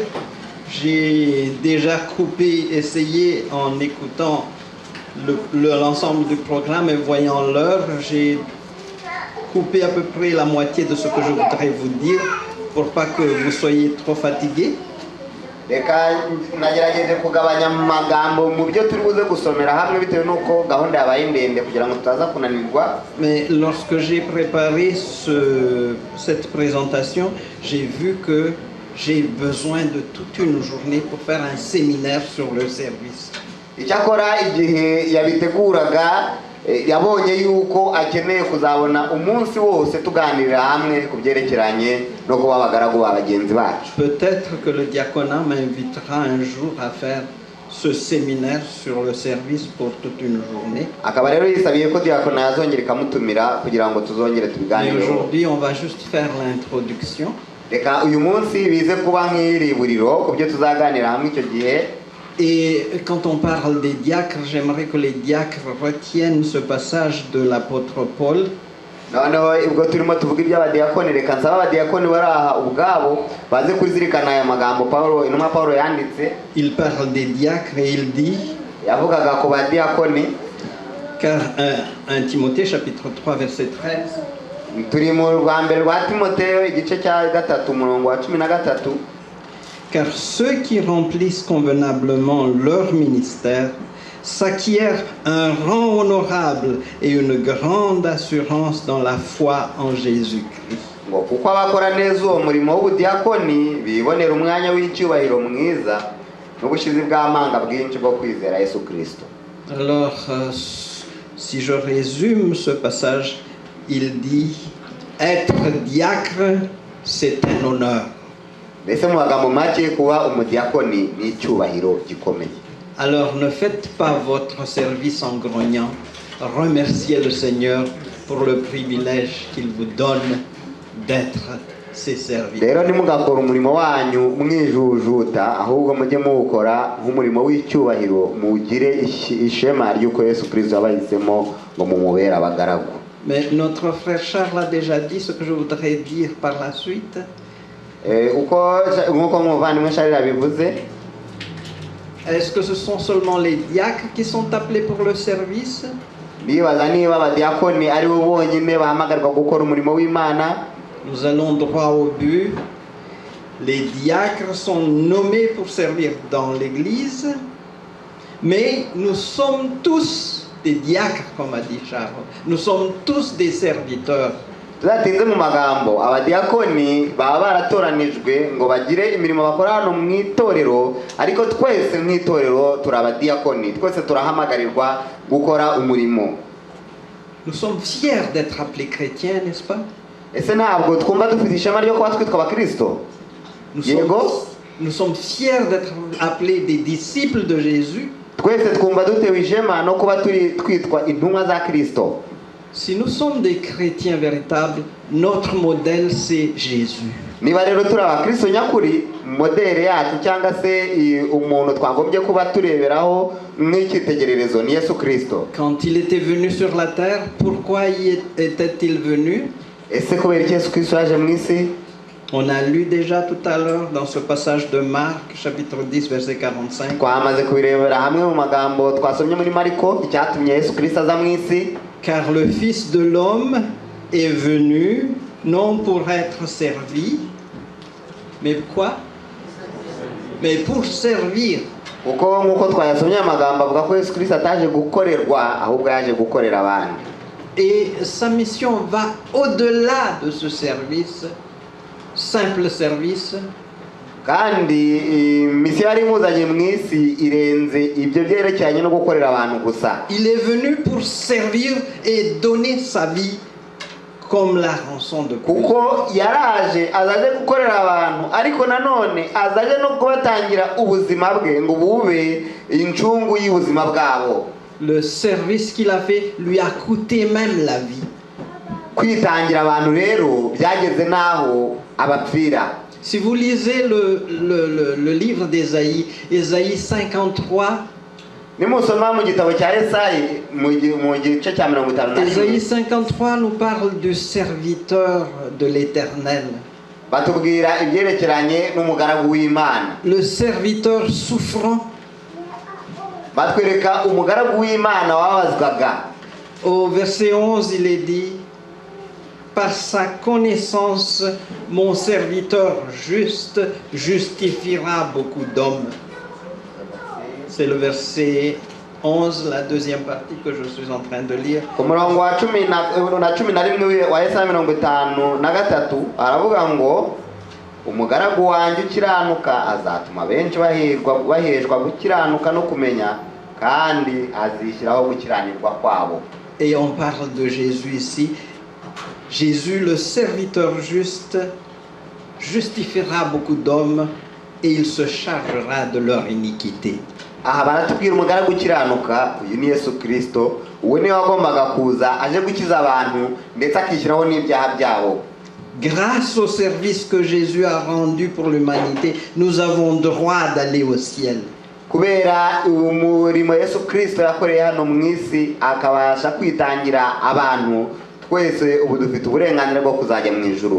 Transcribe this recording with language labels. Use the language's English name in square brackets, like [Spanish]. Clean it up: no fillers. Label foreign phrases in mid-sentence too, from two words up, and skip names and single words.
[French] J'ai déjà coupé, essayé en écoutant l'ensemble du programme et voyant l'heure, j'ai coupé à peu près la moitié de ce que je voudrais vous dire pour pas que vous soyez trop fatigués. [Kinyarwanda] reka nagerageje kugabanya amagambo mu byo turi buze gusomera hamwe bitewe n'uko gahunda yabaye ndende kugira ngo tutaza kunanirwa. [French] Mais lorsque j'ai préparé cette présentation, j'ai vu que j'ai besoin de toute une journée pour faire un séminaire sur le service. [Kinyarwanda] Icyakora igihe yabiteguraga yabonye yuko akeneye kuzabona umunsi wose tuganirira hamwe ku byerekeranye no kuba abagaragu b'abagenzi bacu. [French] Peut-être que le diaconat m'invitera un jour à faire ce séminaire sur le service pour toute une journée. [Kinyarwanda] Akaba rero yisabiye ko diakona yazongera ikamutumira kugira ngo tuzongere tubiganireho. [French] Aujourd'hui on va juste faire l'introduction. [Kinyarwanda] Reka uyu munsi bize kuba nk'iriburiro ku byo tuzaganira hamwe icyo gihe. [French] Et quand on parle des diacres, j'aimerais que les diacres retiennent ce passage de l'apôtre Paul. [Kinyarwanda] Noneho ubwo turimo tuvuga iby'abadiyakoni, reka nsaba abadiyakoni bari aha ubwabo baze kuzirikana aya magambo intumwa Paulo yanditse. [French] Il parle des diacres et il dit, [Kinyarwanda] yavugaga ku badiyakoni, [French] car 1 Timothée chapitre 3 verset 13. [Kinyarwanda] Turi mu rwa mbere rwa Timoteyo igice cya 3 umurongo wa 13. [French] Car ceux qui remplissent convenablement leur ministère s'acquièrent un rang honorable et une grande assurance dans la foi en Jésus-Christ. [Kinyarwanda] Ngo kuko abakora neza uwo murimo w'ubudiyakoni bibonera umwanya w'icyubahiro mwiza n'ubushizi bw'amanga bwinshi bwo kwizera Yesu Kristo. [French] Alors, si je résume ce passage, il dit être diacre, c'est un honneur. [Kinyarwanda] Mbese mu magambo make kuba umudiyakoni ni icyubahiro gikomeye. [French] Alors ne faites pas votre service en grognant. Remerciez le Seigneur pour le privilège qu'il vous donne d'être ses serviteurs. [Kinyarwanda] Rero nimugakora umurimo wanyu mwijujuta, ahubwo mujye muwukora nk'umurimo w'icyubahiro, mugire ishema ry'uko Yesu Kristo yabahisemo ngo mumubere abagaragu. [French] Mais notre frère Charles a déjà dit ce que je voudrais dire par la suite. Est-ce que ce sont seulement les diacres qui sont appelés pour le service? Nous allons droit au but. Les diacres sont nommés pour servir dans l'église, mais nous sommes tous des diacres, comme a dit Charles. Nous sommes tous des serviteurs. [Kinyarwanda] Tuzatinze mu magambo abadiyakoni baba baratoranijwe ngo bagire imirimo bakora hano mu itorero, ariko twese mu itorero turi abadiyakoni, twese turahamagarirwa gukora umurimo. [French] Nous sommes fiers d'être appelés chrétiens, n'est-ce pas? [Kinyarwanda] Ese ntabwo twumva dufite ishema ryo kuba twitwa abakristo? [French] Nous sommes fiers d'être appelés des disciples de Jésus. [Kinyarwanda] Twese twumva dutewe ishema no kuba twitwa intumwa za Kristo. [French] Si nous sommes des chrétiens véritables, notre modèle c'est Jésus. [Kinyarwanda] Niba rero turi abakristo nyakuri, modere yacu cyangwa se umuntu twagombye kuba tureberaho nk'icyitegererezo ni Yesu Kristo. [French] Quand il était venu sur la terre, pourquoi était-il venu? [Kinyarwanda] Ese kubera iki Yesu Kristo yaje mu isi? [French] On a lu déjà tout à l'heure dans ce passage de Marc chapitre 10 verset 45. [Kinyarwanda] Twamaze kubirebera hamwe mu magambo twasomye muri Mariko icyatumye Yesu Kristo aza mu isi. [French] Car le Fils de l'homme est venu non pour être servi, mais quoi? Mais pour servir. [Kinyarwanda] Kuko nkuko twayasomye amagambo avuga ko Yesu Kristo ataje gukorerwa ahubwo yaje gukorera abandi. [French] Et sa mission va au-delà de ce service, simple service. [Kinyarwanda] Kandi misiyo yari imuzanye mu isi irenze ibyo byerekeranye no gukorera abantu gusa. [French] Il est venu pour servir et donner sa vie comme la rançon de Christ. [Kinyarwanda] Kuko yaraje azaje gukorera abantu, ariko nanone azaje no kubatangira ubuzima bwe ngo bube incungu y'ubuzima bwabo. [French] Le service qu'il a fait lui a coûté même la vie. [Kinyarwanda] Kwitangira abantu rero byageze naho abapfira. [French] Si vous lisez le livre d'Ésaïe, Ésaïe 53, Ésaïe 53 nous parle du serviteur de l'Éternel. Le serviteur souffrant. Au verset 11, il est dit: par sa connaissance, mon serviteur juste justifiera beaucoup d'hommes. C'est le verset 11, la deuxième partie que je suis en train de lire. [Kinyarwanda] ku murongo wa 11 wa Yesaya 53 aravuga ngo umugaragu wanjye ukiranuka azatuma benshi baheshwa gukiranuka no kumenya kandi azishyiraho gukiranirwa kwabo. [French] Et on parle de Jésus ici. Jésus, le serviteur juste, justifiera beaucoup d'hommes et il se chargera de leur iniquité. [Kinyarwanda] Aha baratubwira umugaragu ukiranuka, uyu ni Yesu Kristo, uwe niwe wagombaga kuza aje gukiza abantu ndetse akishyiraho n'ibyaha byabo. [French] Grâce au service que Jésus a rendu pour l'humanité, nous avons droit d'aller au ciel. [Kinyarwanda] Kubera umurimo Yesu Kristo yakoreye hano mu isi akabasha kwitangira abantu, twese ubu dufite uburenganzira bwo kuzajya mu ijuru.